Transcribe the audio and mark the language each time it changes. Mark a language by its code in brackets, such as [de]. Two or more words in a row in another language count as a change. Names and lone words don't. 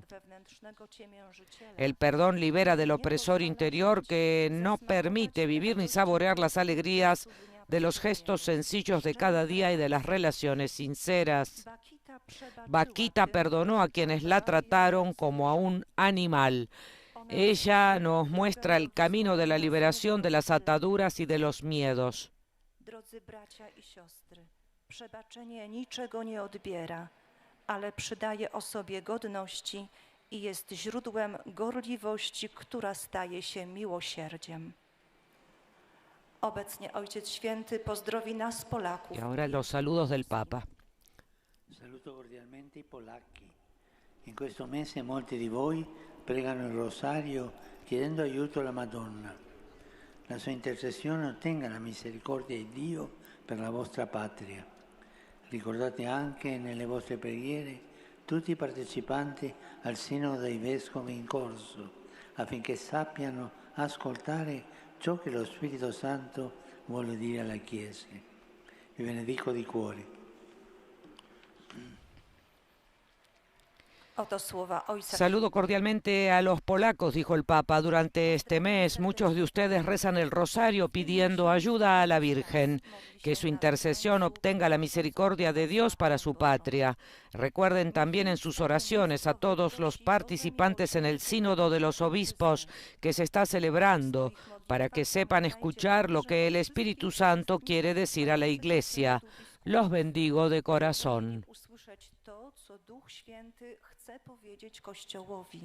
[es] El perdón libera del opresor interior que no permite vivir ni saborear las alegrías de los gestos sencillos de cada día y de las relaciones sinceras. Bakita perdonó a quienes la trataron como a un animal. Ella nos muestra el camino de la liberación de las ataduras y de los miedos. [pl] Przebaczenie niczego nie odbiera, ale przydaje osobie godności i jest źródłem gorliwości, która staje się miłosierdziem. Obecnie Ojciec Święty pozdrowi nas, Polaków. [es] Y ahora los saludos del Papa. [it] Saluto cordialmente i polacchi. In questo mese molti di voi pregano il rosario chiedendo aiuto alla Madonna. La sua intercessione ottenga la misericordia di Dio per la vostra patria. Ricordate anche nelle vostre preghiere tutti i partecipanti al Sinodo dei Vescovi in corso, affinché sappiano ascoltare ciò che lo Spirito Santo vuole dire alla Chiesa. Vi benedico di cuore. [es] Saludo cordialmente a los polacos, dijo el Papa. Durante este mes muchos de ustedes rezan el rosario pidiendo ayuda a la Virgen, que su intercesión obtenga la misericordia de Dios para su patria. Recuerden también en sus oraciones a todos los participantes en el Sínodo de los Obispos que se está celebrando, para que sepan escuchar lo que el Espíritu Santo quiere decir a la Iglesia. Los bendigo de corazón. [pl] Duch Święty chce powiedzieć Kościołowi.